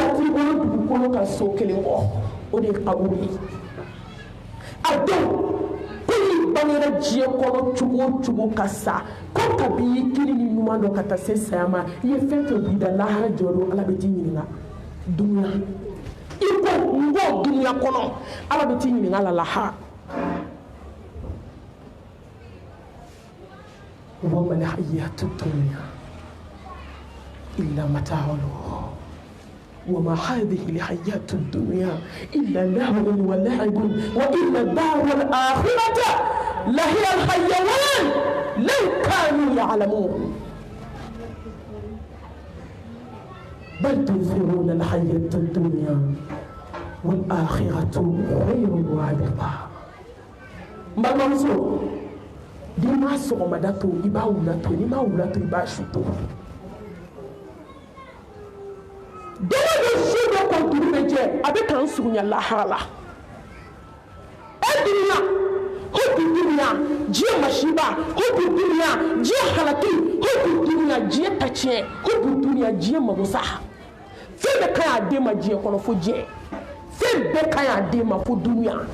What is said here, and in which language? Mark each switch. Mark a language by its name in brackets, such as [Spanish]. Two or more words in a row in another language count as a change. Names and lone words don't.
[Bambara] t'i bolo dugukolo kan so kelen kɔ o de ye kaburu ye a dɔn ko n'i bangera diɲɛ kɔnɔ cogo o cogo ka sa ko kabi i ye kiri ni ɲuman dɔn ka taa se saya ma i ye fɛn fɛn b'i da lahara jɔ don ala bɛ t'i ɲininka dunuya i ko n b'o dunuya kɔnɔ ala bɛ t'i ɲininka la lahara [Arabic] وما الحياة الدنيا إلا متاع الغرور وما هذه الحياة الدنيا إلا لهو ولعب وإن الدار الآخرة لهي الحيوان لو كانوا يعلمون بل تؤثرون الحياة الدنيا والآخرة خير وأبقى ما المنصور [Bambara] di ma sɔgɔmada to i b'a wula to ni ma wula to i b'a su to dɔgɔ bɛ su dɔ kɔnturu bɛ jɛ a bɛ k'an surunya lahara la dunya hubu dunya diɲɛ masiba hubu dunya diɲɛ halaki hubu dunya diɲɛ tatiɲɛ hubu dunya diɲɛ magosa fɛn bɛɛ ka ɲi a den ma diɲɛ kɔnɔ fo diɲɛ fɛn bɛɛ ka ɲi a den ma fo dunya